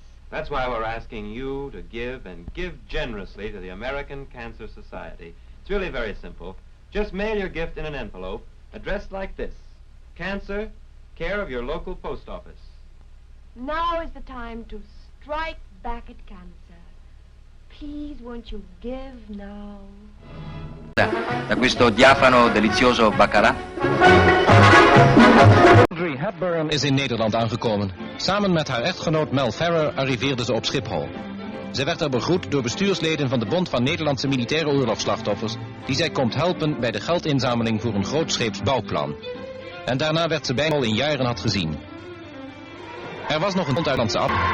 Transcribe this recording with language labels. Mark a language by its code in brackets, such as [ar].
[en] That's why we're asking you to give, and give generously, to the American Cancer Society. It's really very simple. Just mail your gift in an envelope, addressed like this. Cancer, care of your local post office. Now is the time to strike back at cancer. Please, won't you give now? [it] Da questo diafano delizioso baccalà. [nl] Audrey Hepburn is in Nederland aangekomen. Samen met haar echtgenoot Mel Ferrer arriveerde ze op Schiphol. Zij werd er begroet door bestuursleden van de Bond van Nederlandse Militaire Oorlogsslachtoffers, die zij komt helpen bij de geldinzameling voor een grootscheeps bouwplan. En daarna werd ze bijna al in jaren had gezien. Er was nog een buitenlandse ab.